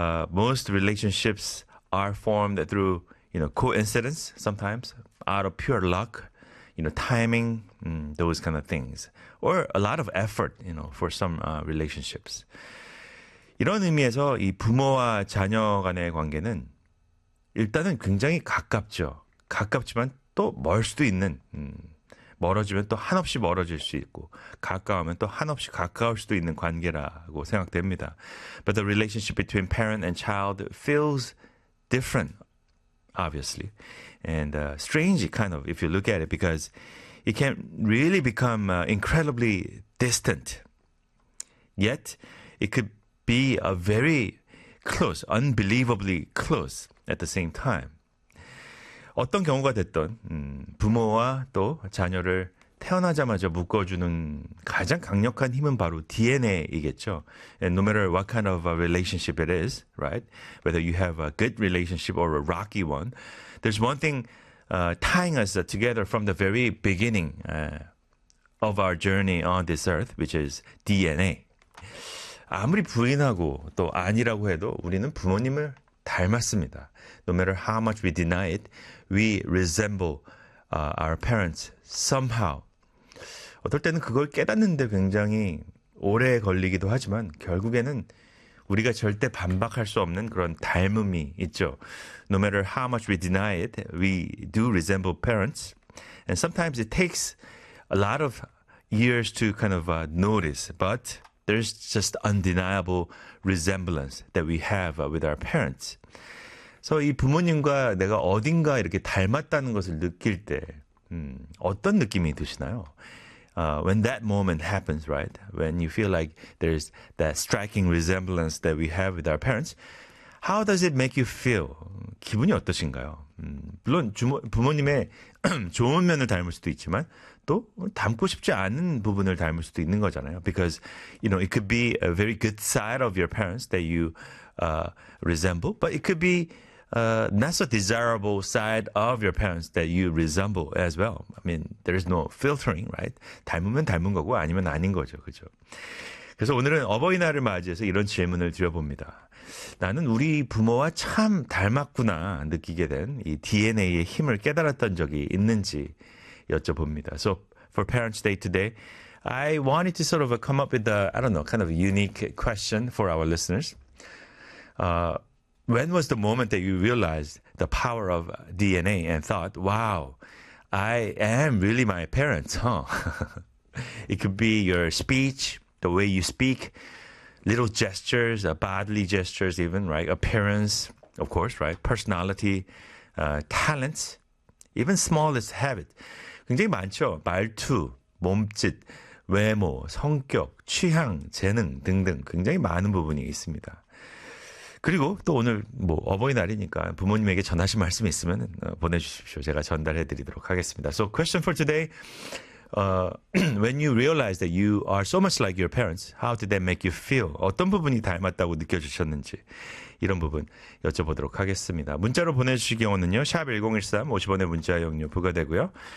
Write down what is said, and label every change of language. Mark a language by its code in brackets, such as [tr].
[en] most relationships are formed through, you know, coincidence sometimes, out of pure luck, you know, timing, those kind of things. Or a lot of effort, you know, for some relationships. [ko] 이런 의미에서 이 부모와 자녀 간의 관계는 일단은 굉장히 가깝죠. 가깝지만 또 멀 수도 있는, 멀어지면 또 한없이 멀어질 수 있고 가까우면 또 한없이 가까울 수도 있는 관계라고 생각됩니다. [en] But the relationship between parent and child feels different, obviously. And strange, kind of, if you look at it, because it can really become incredibly distant. Yet, it could be a very close, unbelievably close at the same time. [ko] 어떤 경우가 됐든 부모와 또 자녀를 태어나자마자 묶어주는 가장 강력한 힘은 바로 DNA이겠죠. [en] And no matter what kind of a relationship it is, right? Whether you have a good relationship or a rocky one, there's one thing tying us together from the very beginning of our journey on this earth, which is DNA. [ko] 아무리 부인하고 또 아니라고 해도 우리는 부모님을 닮았습니다. [en] No matter how much we deny it, we resemble our parents somehow. [ko] 어떨 때는 그걸 깨닫는데 굉장히 오래 걸리기도 하지만 결국에는 우리가 절대 반박할 수 없는 그런 닮음이 있죠. [en] No matter how much we deny it, we do resemble parents. And sometimes it takes a lot of years to kind of notice, but there's just undeniable resemblance that we have with our parents. [ko] So 이 부모님과 내가 어딘가 이렇게 닮았다는 것을 느낄 때 어떤 느낌이 드시나요? [en] When that moment happens, right? When you feel like there's that striking resemblance that we have with our parents, how does it make you feel? [ko] 기분이 어떠신가요? 물론 부모님의 좋은 면을 닮을 수도 있지만 또 닮고 싶지 않은 부분을 닮을 수도 있는 거잖아요. [en] Because, you know, it could be a very good side of your parents that you resemble, but it could be not so desirable side of your parents that you resemble as well. I mean, there is no filtering, right? [ko] 닮으면 닮은 거고 아니면 아닌 거죠, 그렇죠? 그래서 오늘은 어버이날을 맞이해서 이런 질문을 드려봅니다. 나는 우리 부모와 참 닮았구나 느끼게 된 이 DNA의 힘을 깨달았던 적이 있는지 여쭤봅니다. [en] So for Parents Day today, I wanted to sort of come up with a, I don't know, kind of a unique question for our listeners. When was the moment that you realized the power of DNA and thought, wow, I am really my parents, huh? It could be your speech, the way you speak, little gestures, bodily gestures even, right? Appearance, of course, right? Personality, talents, even smallest habit. [ko] 굉장히 많죠. 말투, 몸짓, 외모, 성격, 취향, 재능 등등 굉장히 많은 부분이 있습니다. 그리고 또 오늘 뭐 어버이날이니까 부모님에게 전하신 말씀이 있으면 보내주십시오. 제가 전달해드리도록 하겠습니다. [en] So question for today, when you realize that you are so much like your parents, how did that make you feel? [ko] 어떤 부분이 닮았다고 느껴지셨는지 이런 부분 여쭤보도록 하겠습니다. 문자로 보내주실 경우는요, 샵 1013 50원의 문자 용료 부과되고요.